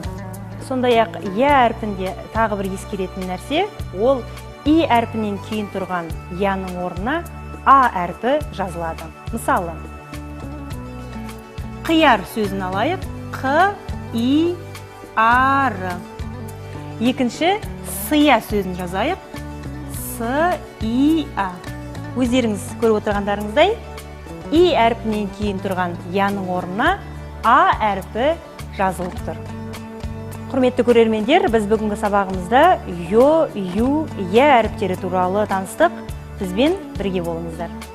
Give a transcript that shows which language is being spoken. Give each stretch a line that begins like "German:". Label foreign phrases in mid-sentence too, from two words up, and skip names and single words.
Kazakh: Сондай-ақ я әрпінде тағы бір ескеретін нәрсе, ол и әрпінен кейін тұрған яның орнына а әрпі жазылады. Мысалы, қияр сөзін алайық. Қ-и-ар. Екінші, сыя сөзін жазайық. С-и-а. Өздеріңіз көріп отырғандарыңыздай, и әрпінен кейін тұрған яның орнына а әрпі жазылып тұр. Құрметті көрермендер, біз бүгінгі сабағымызда ё, ю, я әріптері туралы таныстық. Бізбен бірге болыңыздар.